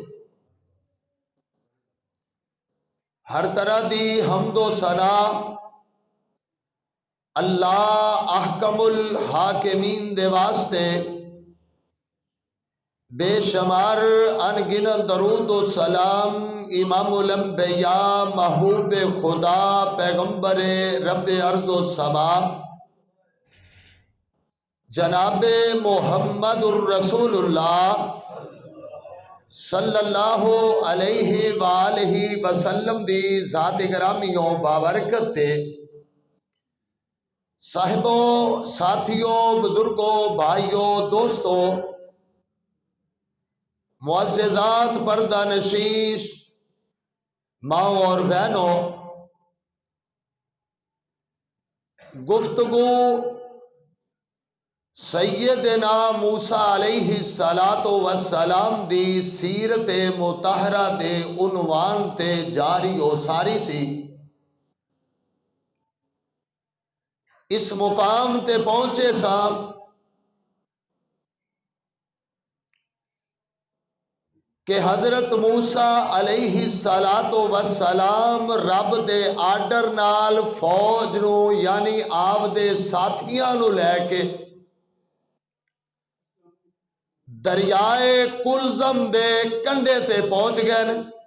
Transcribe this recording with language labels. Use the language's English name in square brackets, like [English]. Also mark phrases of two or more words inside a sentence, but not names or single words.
[Punjabi] ہر طرح دی حمد و ثنا اللہ [Arabic] أحكم الحاكمين [Punjabi] دے واسطے بےشمار ان گنت درود و سلام [Arabic] إمام الأنبياء [Punjabi] محبوب خدا پیغمبر رب ارض و سما جنابِ [Arabic] محمد رسول الله صلى الله عليه وآله وسلم [Punjabi] دی ذات گرامیوں بابرکت تے صاحبوں، ساتھیوں، بزرگوں، بھائیوں، دوستوں، معززات، پردہ نشیش ماؤ اور بہنوں, گفتگو سیدنا موسیٰ [Arabic] عليه الصلاة والسلام [Punjabi] دی سیرت مطہرہ دے عنوان تے جاری ہو ساری سی. اس مقام تے پہنچے سا کہ حضرت موسیٰ [Arabic] عليه الصلاة والسلام [Punjabi] رب دے آرڈر نال فوج نوں یعنی آپدے ساتھیاں نوں لے کے دریائے قلزم دے کنڈھے تے پہنچ گئے نے.